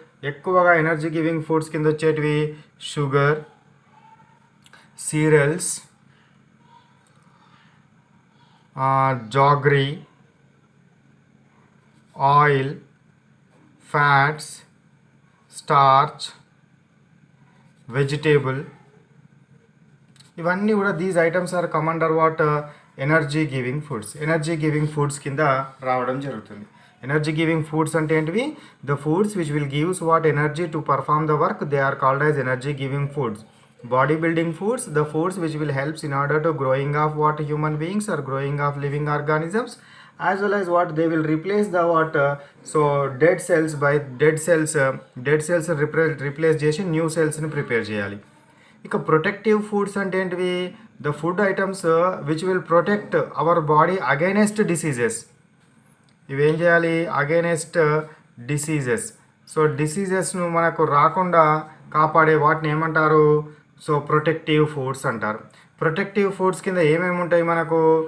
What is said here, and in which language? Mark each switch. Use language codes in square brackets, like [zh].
[te] ఎక్కువగా energy giving foods కింద వచ్చేటివి sugar, serials, jaggery, oil, fats, starch, vegetable. ఇవన్నీ కూడా [en] These items are come under what energy giving foods. [te] Energy giving foods కింద రావడం జరుగుతుంది. ఎనర్జీ గివింగ్ ఫుడ్స్ అంటే ఏంటివి? [en] The foods which will gives what energy to perform the work, they are called as energy giving foods. bodybuilding foods, the foods which will helps in order to growing of what human beings or growing of living organisms, as well as what they will replace the what so dead cells by dead cells replace [te] చేసి new సెల్స్ని prepare చేయాలి. ఇక protective foods అంటే ఏంటివి? [en] The food items which will protect our body against diseases. [te] ఇవేం చేయాలి? [en] Against diseases. [te] So డిసీజెస్ను మనకు రాకుండా కాపాడే వాటిని ఏమంటారు? సో ప్రొటెక్టివ్ ఫుడ్స్ అంటారు. ప్రొటెక్టివ్ ఫుడ్స్ కింద ఏమేమి ఉంటాయి మనకు?